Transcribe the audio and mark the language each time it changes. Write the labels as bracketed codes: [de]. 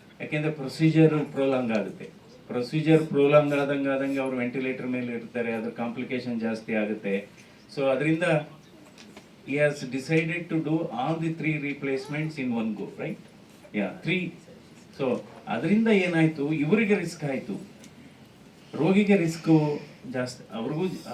[kn] ಯಾಕೆಂದರೆ procedure prolong ಆಗುತ್ತೆ. Procedure prolong ಆದಂಗೆ ಅವರು ವೆಂಟಿಲೇಟರ್ ಮೇಲೆ ಇರ್ತಾರೆ, ಅದ್ರ ಕಾಂಪ್ಲಿಕೇಶನ್ ಜಾಸ್ತಿ ಆಗುತ್ತೆ. ಸೊ ಅದರಿಂದ [en] he has decided to do all the 3 replacements in one go, right? Yeah, 3. [kn] So ಅದರಿಂದ ಏನಾಯಿತು, ಇವರಿಗೆ ರಿಸ್ಕ್ ಆಯಿತು, ರೋಗಿಗೆ ರಿಸ್ಕು ಜಾಸ್ತಿ ಅವ್ರಿಗೂ.